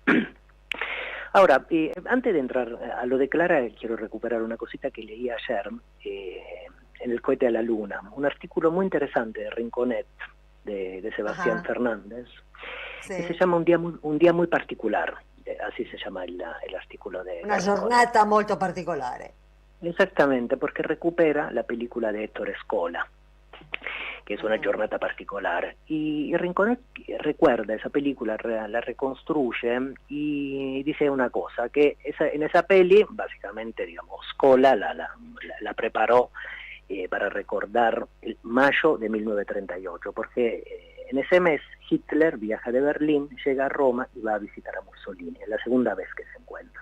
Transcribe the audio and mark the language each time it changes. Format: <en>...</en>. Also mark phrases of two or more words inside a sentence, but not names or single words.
<es>Ahora, antes de entrar a lo de Clara, quiero recuperar una cosita que leí ayer en El cohete a la luna, un artículo muy interesante de Rinconet, de Sebastián Fernández, que se llama Un día muy particular. Así se llama el artículo de...</es> <it>Una giornata molto particolare.</it> <es>Exactamente, porque recupera la película de Ettore Scola, que es una giornata particolare. Y Rinconet recuerda esa película, la reconstruye y dice una cosa, que en esa peli, básicamente, digamos, Scola la preparó para recordar el mayo de 1938, porque en ese mes Hitler viaja de Berlín, llega a Roma y va a visitar a Mussolini, es la segunda vez que se encuentran.</es>